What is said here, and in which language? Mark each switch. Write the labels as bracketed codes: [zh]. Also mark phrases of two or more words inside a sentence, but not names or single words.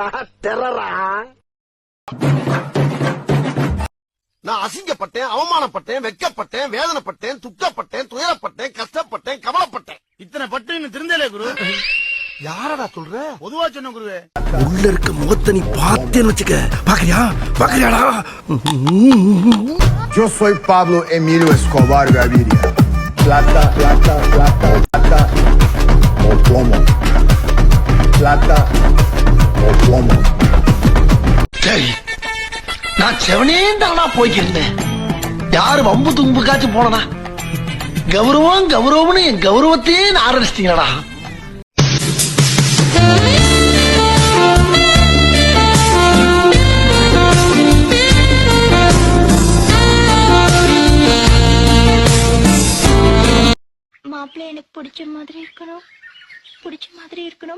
[ta] டெரரா நான் அசிங்கப்பட்டேன், அவமானப்பட்டேன், வெட்கப்பட்டேன், வேதனைப்பட்டேன், துக்கப்பட்டேன், துயரப்பட்டேன், கஷ்டப்பட்டேன், கவலைப்பட்டேன். இத்தனை பட்டு திருந்தலே குரு. யாரடா சொல்ற? பொதுவா சொன்ன குருவே. உள்ள இருக்க முகத்தை நீ பார்த்தேன்னு வச்சுக்க. பாக்குறியாடா? [es] Yo soy Pablo Emilio Escobar Gaviria. Plata, plata, plata, plata. plomo. Plata o plomo. [ta] சரி, நான் செவனே தானா போய்க்கிருந்தேன். யாரு வம்பு தும்புக்காச்சும் போனனா? கௌரவம் கௌரவம்னு என் கௌரவத்தையே ஆரம்பிச்சிட்டீங்களா? மாப்பிள்ளை எனக்கு பிடிச்ச மாதிரி இருக்கணும், பிடிச்ச மாதிரி இருக்கணும்.